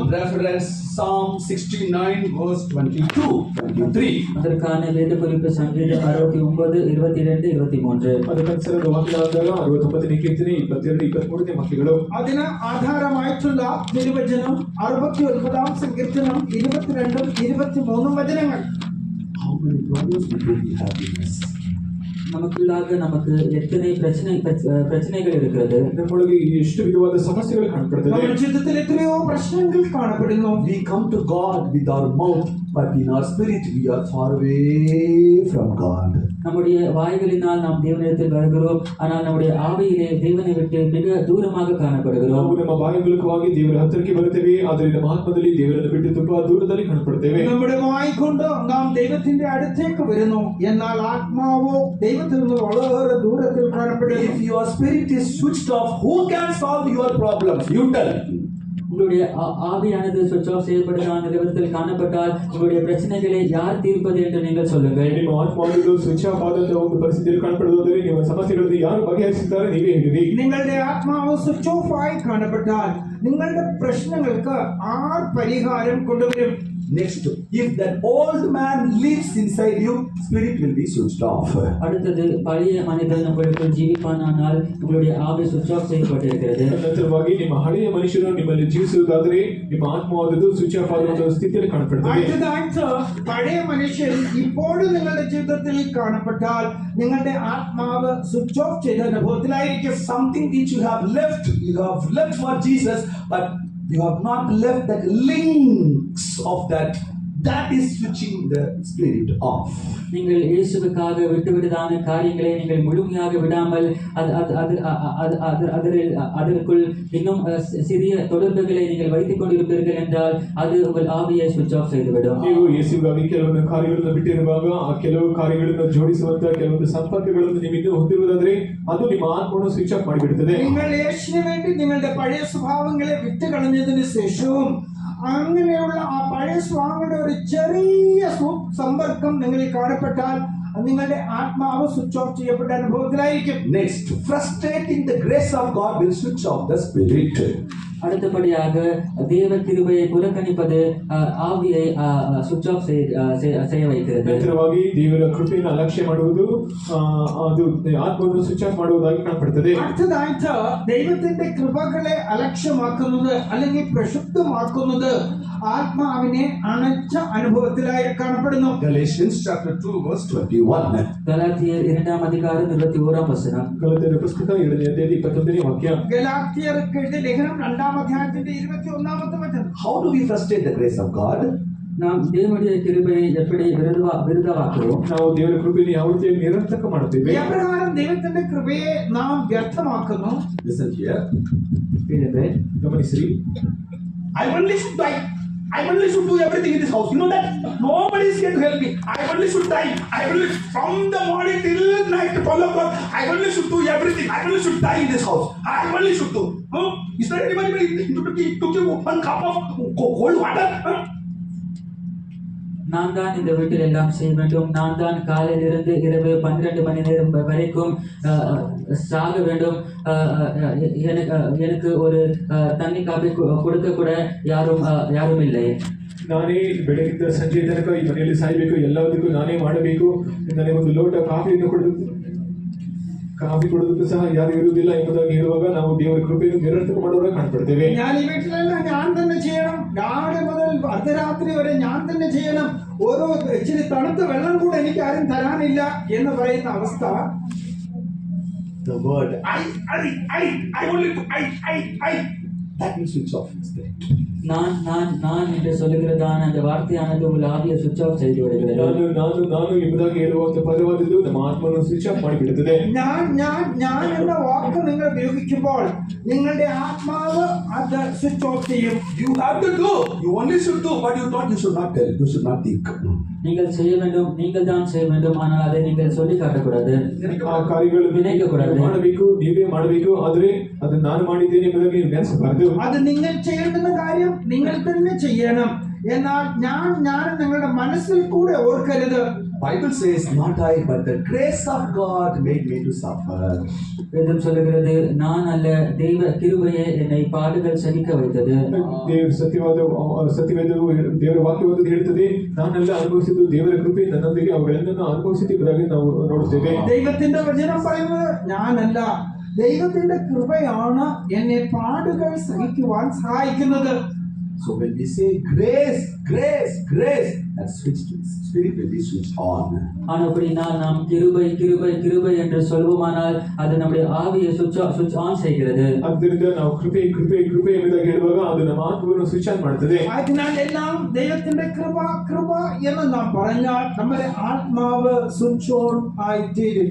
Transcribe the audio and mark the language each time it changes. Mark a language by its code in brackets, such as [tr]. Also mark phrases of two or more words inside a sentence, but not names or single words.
[en] Reference Psalm 69 verse 22-23. [ta] அதற்கான வேத குறிப்பு சங்கீதம் 69 22 23. [kn] ಅದಕ್ಕನುಸಾರ ವಾಕ್ಯಗಳಾದಾಗ 69ನೇ ಕೀರ್ತನೆ 22 23ನೇ ವಾಕ್ಯಗಳು. [ml] അതിന് ആധാരമായിട്ടുള്ള തിരുവചനം 69-ാം സങ്കീർത്തനം 22-ഉം 23-ഉം വചനങ്ങൾ. [en] How many problems do we have in us? [ta] நமக்குள்ளாக நமக்கு எத்தனை பிரச்சனைகள் இருக்கிறது. [kn] ನಮ್ಮೊಳಗೆ ಎಷ್ಟು ವಿಧವಾದ ಸಮಸ್ಯೆಗಳು ಕಾಣப்படுತ್ತದೆ. [ml] നമ്മുടെ ജീവിതത്തിൽ എത്രയോ പ്രശ്നങ്ങൾ കാണപ്പെടുന്നു. [en] We come to God with our mouth, but in our spirit we are far away from God. [ta] நம்முடைய வாய்களினால் நாம் தேவனிடத்தில் வருகிறோம், ஆனால் நம்முடைய ஆவியிலே தேவனை விட்டு மிக தூரமாக காணப்படுகிறோம். [kn] ನಾವು ನಮ್ಮ ಬಾಯಿ ಮೂಲಕವಾಗಿ ದೇವರ ಹತ್ತಿರಕ್ಕೆ ಬರುತ್ತೇವೆ, ಆದರೆ ನಮ್ಮ ಆತ್ಮದಲ್ಲಿ ದೇವರನ್ನು ಬಿಟ್ಟು ತುಂಬಾ ದೂರದಲ್ಲಿ ಕಾಣப்படுತ್ತೇವೆ. [ml] നമ്മുടെ വായ് കൊണ്ട് നാം ദൈവത്തിന്റെ അടുത്തേക്ക് വരുന്നു, എന്നാൽ ആത്മാവോ ദൈവത്തിൽ നിന്ന് വളരെ ദൂരത്തിൽ കാണപ്പെടുന്നു. [en] If your spirit is switched off, who can solve your problems? You tell. [ta] உங்களுடைய ஆவியானது [en] switch off [ta] செய்யப்பட்ட நிலவரத்தில் காணப்பட்டால் உங்களுடைய பிரச்சனைகளை யார் தீர்ப்பது என்று நீங்கள் சொல்லுங்கள். [kn] ನಿಮ್ಮ ಆತ್ಮವನ್ನು [en] switch off [kn] ಆದಂತಹ ಒಂದು ಪರಿಸ್ಥಿತಿಯಲ್ಲಿ ಕಾಣப்படுವುದಾದರೆ ನಿಮ್ಮ ಸಮಸ್ಯೆಗಳನ್ನು ಯಾರು ಬಗೆಹರಿಸುತ್ತಾರೆ ನೀವೇ ಹೇಳಿರಿ. [ml] നിങ്ങളുടെ ആത്മാവ് [en] switch off [ml] ആയി കാണപ്പെട്ടാൽ നിങ്ങളുടെ പ്രശ്നങ്ങൾക്ക് ആർ പരിഹാരം കൊണ്ടുവരും? [en] Next, if that old man lives inside you, spirit will be switched off. [ta] அடுத்தது பழைய மனிதன் உங்களுக்குள் ஜீவிப்பானால் உங்களுடைய ஆவி [en] switch off [ta] செய்யப்பட்டிருக்கிறது. [kn] ನಂತರವಾಗಿ ನಿಮ್ಮ ಹಳೆಯ ಮನುಷ್ಯನು ನಿಮ್ಮಲ್ಲಿ ಜೀವಿಸುವುದಾದರೆ ನಿಮ್ಮ ಆತ್ಮವಾದದ್ದು [en] switch off [kn] ಆಗುವಂತಹ ಸ್ಥಿತಿಯಲ್ಲಿ ಕಾಣപ്പെടുತ್ತದೆ. [ml] അടുത്തതായിട്ട് പഴയ മനുഷ്യൻ ഇപ്പോഴും നിങ്ങളുടെ ജീവിതത്തിൽ കാണപ്പെട്ടാൽ നിങ്ങളുടെ ആത്മാവ് [en] switch off [ml] ചെയ്ത അനുഭവത്തിലായിരിക്കും. [en] Something which you have left for Jesus, but you have not left that links of that is switching the spirit off. [ta] நீங்கள் இயேசுவுக்காக விட்டுவிட்டதான காரியங்களை நீங்கள் முழுமையாக விடாமல் அதற்குள் இன்னும் சிறிய தொடர்புகளை நீங்கள் வைத்துக் கொண்டிருப்பீர்கள் என்றால் அது உங்கள் ஆவியை [en] switch off [ta] செய்துவிடும். [kn] ನೀವು ಯೇಸುವಿಗಾಗಿ ಕೆಲವೊಂದು ಕಾರ್ಯಗಳನ್ನು ಬಿಟ್ಟಿರುವಾಗ ಆ ಕೆಲವು ಕಾರ್ಯಗಳನ್ನು ಜೋಡಿಸುವಂತಹ ಕೆಲವೊಂದು ಸಂಪರ್ಕಗಳನ್ನು ನೀವು ಇನ್ನೂ ಹೊಂದಿರುವುದಾದರೆ ಅದು ನಿಮ್ಮ ಆತ್ಮವನ್ನು [en] switch off [kn] ಮಾಡಿಬಿಡುತ್ತದೆ. [ml] നിങ്ങൾ യേശുവിന് വേണ്ടി നിങ്ങളുടെ പഴയ സ്വഭാവങ്ങളെ വിട്ടുകളഞ്ഞതിന് ശേഷവും അങ്ങനെയുള്ള ആ പഴയ സ്വഭാവങ്ങളുടെ ഒരു ചെറിയ സമ്പർക്കം നിങ്ങളിൽ കാണപ്പെട്ടാൽ നിങ്ങളുടെ ആത്മാവ് [en] switch off [ml] ചെയ്യപ്പെട്ട അനുഭവത്തിലായിരിക്കും. [en] Next, frustrating the grace of God will switch off the spirit. [ta] அடுத்தபடியாக தேவ கிருபையை புறக்கணிப்பது ஆவியை [en] switch off [ta] செய்ய வைக்கிறது. [kn] ನಂತರವಾಗಿ ದೇವರ ಕೃಪೆಯನ್ನು ಅಲಕ್ಷ್ಯ ಮಾಡುವುದು ಅದು ಆತ್ಮವನ್ನು [en] switch off [kn] ಮಾಡುವುದಾಗಿ ಕಾಣப்படுತ್ತದೆ. [ml] അടുത്തതായിട്ട് ദൈവത്തിന്റെ കൃപകളെ അലക്ഷ്യമാക്കുന്നത് അല്ലെങ്കിൽ പ്രക്ഷുബ്ധമാക്കുന്നത് ആത്മാവിനെ അണച്ച അനുഭവത്തിലായി കാണപ്പെടുന്നു. [en] Galatians chapter 2 verse 21. [ml] ഗലാത്യർ 2-ാം അധികാരം 21-ാം വചനം. [kn] ಗಲಾತ್ಯರ ಪುಸ್ತಕ 7ನೇ ಅಧ್ಯಾಯ 21ನೇ ವಾಕ್ಯ. [ml] ഗലാത്യർക്ക് എഴുതിയ ലേഖനം 2-ാം അധ്യായത്തിന്റെ 21-ാമത്തെ വചനം. [en] How do we frustrate the grace of God? [ta] நாம் தேவனுடைய கிருபையை எப்படி விருதாவாக்குறோம்? [kn] ನಾವು ದೇವರ ಕೃಪೆಯನ್ನು ಯಾವ ರೀತಿಯಾಗಿ ನಿರರ್ಥಕ ಮಾಡುತ್ತೇವೆ? [ml] എപ്രകാരം ദൈവത്തിന്റെ കൃപയെ നാം വ്യർത്ഥമാക്കുന്നു? [en] Listen here. [kn] ಗಮನಿಸಿ. [en] I only should do everything in this house. You know that? Nobody is here to help me. I only should die. From the morning till night, 12 o'clock, I only should do everything. I only should die in this house. I only should do. Is there anybody to give one cup of cold water? [ta] நான் தான் இந்த வீட்டில் எல்லாம் செய்ய வேண்டும். நான் தான் காலையிலிருந்து இரவு 12 மணி நேரம் வரைக்கும் சாக வேண்டும். எனக்கு ஒரு தண்ணி காப்பி கொடுக்க கூட யாரும் இல்லை. [kn] ನಾನೇ ಬೆಳಗಿಂದ ಸಂಜೆ ತನಕ ಈ ಮನೆಯಲ್ಲಿ ಸಾಯಬೇಕು, ಎಲ್ಲದಕ್ಕೂ ನಾನೇ ಮಾಡಬೇಕು, ನನಗೆ ಒಂದು ಲೋಟ ಕಾಫಿ ಕೊಡೋದಕ್ಕೂ ಸಹ ಯಾರು ಇರುವುದಿಲ್ಲ ಎಂಬುದಾಗಿ ಹೇಳುವಾಗ ನಾವು ದೇವರ ಕೃಪೆಯನ್ನು ನಿರರ್ಥಕ ಮಾಡುವಾಗ ಕಾಣപ്പെടുತ್ತೇವೆ. [ml] ഞാൻ ഈ വീട്ടിലെല്ലാം ഞാൻ തന്നെ ചെയ്യണം, രാവിലെ മുതൽ അർദ്ധരാത്രി വരെ ഞാൻ തന്നെ ചെയ്യണം, ഓരോ ഇച്ചിരി തണുത്ത വെള്ളം കൂടെ എനിക്ക് ആരും തരാനില്ല എന്ന് പറയുന്ന അവസ്ഥ. [en] The word I only do I that will switch off spirit. [ta] நான் என்று சொல்லுகிறதான அந்த வார்த்தையானது உங்கள் ஆவியை [en] switch off [ta] செய்து விடுகிறது. [kn] ನಾನು ಎಂಬುದಾಗಿ ಹೇಳುವಂತ ಪದವಾದದ್ದು ನಮ್ಮ ಆತ್ಮವನ್ನು [en] switch off [kn] ಮಾಡಿಬಿಡುತ್ತದೆ. [ml] ഞാൻ എന്ന വാക്ക് നിങ്ങൾ ഉപയോഗിക്കുമ്പോൾ നിങ്ങളുടെ ആത്മാവ് അത് [en] switch off [ml] ചെയ്യും. [en] You have to do. You only should do, but you should not tell. You should not think. [ta] நீங்கள் செய்ய வேண்டும், நீங்கள் தான் செய்ய வேண்டும், ஆனால் அதை நீங்கள் சொல்லி காட்டக்கூடாது. [kn] ಆ ಕಾರ್ಯಗಳನ್ನು [ta] நினைக்கக்கூடாது. [kn] ಮಾಡಬೇಕು, ನೀವೇ ಮಾಡಬೇಕು, ಆದರೆ ಅದನ್ನು ನಾನು ಮಾಡಿದ್ದೇನೆ ಎಂಬುದಾಗಿ ನೀವು ನೆನೆಸಬಾರದು. [ml] അത് നിങ്ങൾ ചെയ്യേണ്ടുന്ന കാര്യം നിങ്ങൾ തന്നെ ചെയ്യണം. എന്നാൽ ഞാൻ നിങ്ങളുടെ മനസ്സിൽ കൂടെ ഓർക്കരുത്. [en] Bible says, not I, but the grace of God made me to suffer. [ta] வேதம் சொல்லுகிறது, நான் அல்ல, தெய்வ கிருபையே என்னை பாடுகள் சகிக்க வைத்தது. [kn] ಸತ್ಯವೇದವು ದೇವರ ವಾಕ್ಯವನ್ನು ಹೇಳುತ್ತದೆ, ನಾನೆಲ್ಲ ಅನುಭವಿಸಿದ್ದು ದೇವರ ಕೃಪೆ ನನ್ನೊಂದಿಗೆ ಅವುಗಳೆಲ್ಲವನ್ನು ಅನುಭವಿಸಿದ್ದೆಂಬುದಾಗಿ ನಾವು ನೋಡುತ್ತೇವೆ. [ml] ദൈവത്തിന്റെ വചനം പറയുന്നത് ഞാനല്ല, ദൈവത്തിന്റെ കൃപയാണ് എന്നെ പാടുകൾ സഹിക്കുവാൻ സഹായിക്കുന്നത്. [en] So when we say grace, that spirit will be switched on. [ta] ஆனபடினால் நாம் கிருபை என்று சொல்வோமானால் அது நம்முடைய ஆவியை [en] switch on [ta] செய்கிறது. [kn] ಆದ್ದರಿಂದ ನಾವು ಕೃಪೆ ಎಂಬುದಾಗಿ ಹೇಳುವಾಗ ಅದು ನಮ್ಮ ಆತ್ಮವನ್ನು [en] switch on [kn] ಮಾಡುತ್ತದೆ. [ml] അതിനാൽ എല്ലാം ദൈവത്തിന്റെ കൃപ എന്ന് നാം പറഞ്ഞാൽ നമ്മുടെ ആത്മാവ് [en] switch on [ml] ആയിത്തീരും.